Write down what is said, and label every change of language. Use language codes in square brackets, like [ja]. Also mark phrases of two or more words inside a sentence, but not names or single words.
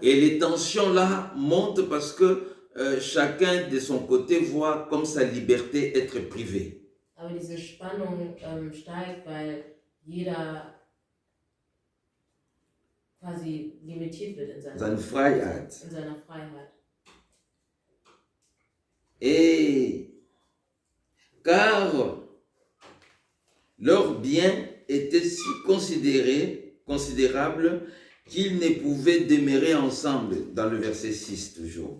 [fr] Et les tensions là montent parce que chacun de son côté voit comme sa liberté être privée. [de] Aber diese Spannung steigt, weil jeder quasi limitiert wird in seiner Freiheit. Freiheit. [fr] Et car Leurs biens étaient si considérables qu'ils ne pouvaient demeurer ensemble, dans le verset 6 toujours.